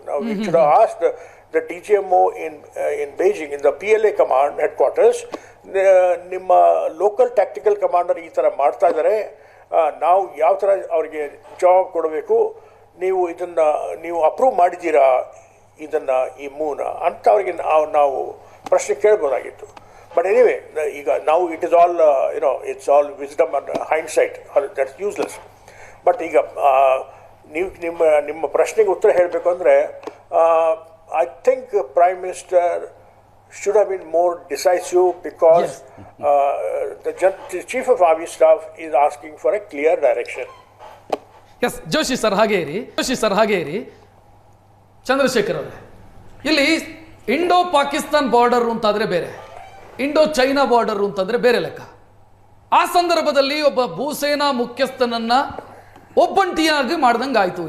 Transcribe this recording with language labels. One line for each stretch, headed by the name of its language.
Kannada: ನಾವು
English: we should have asked the DGMO in Beijing, in the PLA command headquarters,
Kannada: ನಿಮ್ಮ local tactical commander ಈ ಥರ ಮಾಡ್ತಾ ಇದ್ದಾರೆ, ನಾವು ಯಾವ ಥರ ಅವರಿಗೆ ಜವಾಬ್ ಕೊಡಬೇಕು, ನೀವು ಅಪ್ರೂವ್ ಮಾಡಿದ್ದೀರಾ ಈ ಮೂವ್ನ ಅಂತ ಅವರಿಗೆ ನಾವು ಪ್ರಶ್ನೆ ಕೇಳ್ಬೋದಾಗಿತ್ತು.
English: but anyway,
Kannada: ಈಗ ನಾವು
English: It is all it's all wisdom and hindsight, that's useless. But
Kannada: ಈಗ ನೀವು ನಿಮ್ಮ ಪ್ರಶ್ನೆಗೆ ಉತ್ತರ ಹೇಳಬೇಕು ಅಂದರೆ,
English: I think Prime Minister should have been more decisive, because the Chief of Army Staff is asking for a clear direction.
Kannada: Yes, Joshi sir ಹಾಗೆ ಇರಿ. ಚಂದ್ರಶೇಖರ್ ಅವರೇ, ಇಲ್ಲಿ ಇಂಡೋ ಪಾಕಿಸ್ತಾನ್ ಬಾರ್ಡರ್ ಅಂತಾದರೆ ಬೇರೆ, ಇಂಡೋ ಚೈನಾ ಬಾರ್ಡರ್ ಅಂತಂದರೆ ಬೇರೆ ಲೆಕ್ಕ. ಆ ಸಂದರ್ಭದಲ್ಲಿ ಒಬ್ಬ ಭೂಸೇನಾ ಮುಖ್ಯಸ್ಥನನ್ನ ಒಬ್ಬಂಟಿಯಾಗಿ ಮಾಡ್ದಂಗೆ ಆಯಿತು.